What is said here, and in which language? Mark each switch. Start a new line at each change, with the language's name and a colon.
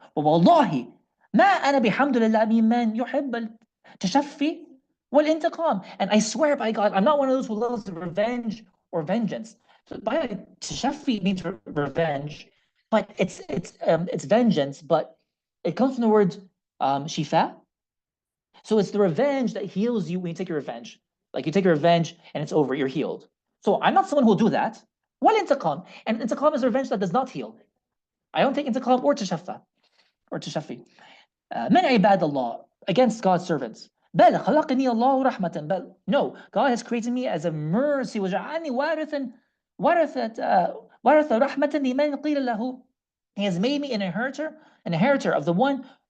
Arabic: Wallahi, ما أنا بحمد لله ممن يحب التشفي والانتقام.
English: And I swear by God, I'm not one of those who loves revenge or vengeance. So by tashafi means revenge, but it's vengeance, but it comes from the word shifa. So it's the revenge that heals you when you take your revenge. Like you take your revenge and it's over, you're healed. So I'm not someone who will do that. Wal intiqam, and intiqam is a revenge that does not heal. I don't take intiqam or tashafa or tashafi.
Arabic: من عباد الله,
English: against God's servants.
Arabic: بل خلقني الله رحمة.
English: بل no, God has created me as a mercy.
Arabic: وجعلني ورث رحمة لمن قيل له.
English: He has made me an inheritor of the one.